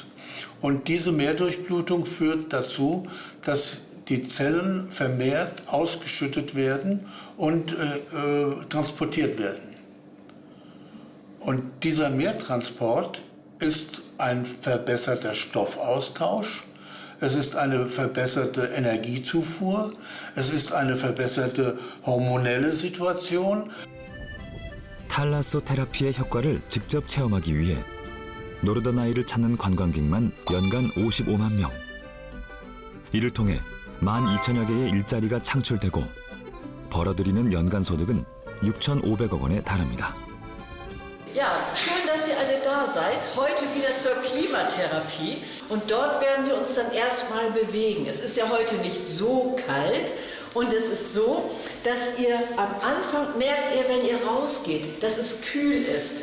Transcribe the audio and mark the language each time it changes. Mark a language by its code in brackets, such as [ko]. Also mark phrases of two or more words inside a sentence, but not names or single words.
[de] Und diese Mehrdurchblutung führt dazu, dass die Zellen vermehrt ausgeschüttet werden und transportiert werden. Und dieser Mehrtransport ist ein verbesserter Stoffaustausch. es ist eine verbesserte Energiezufuhr, es ist eine verbesserte hormonelle Situation. [ko] 탈라소테라피의 효과를 직접 체험하기 위해 노르더나이를 찾는 관광객만 연간 55만 명. 이를 통해 12,000여 개의 일자리가 창출되고 벌어들이는 연간 소득은 6,500억 원에 달합니다. [de] Ja, schön, dass ihr alle da seid. Heute wieder zur Klimatherapie. Und dort werden wir uns dann erstmal bewegen. Es ist ja heute nicht so kalt. Und es ist so, dass ihr am Anfang merkt ihr, wenn ihr rausgeht, dass es kühl ist.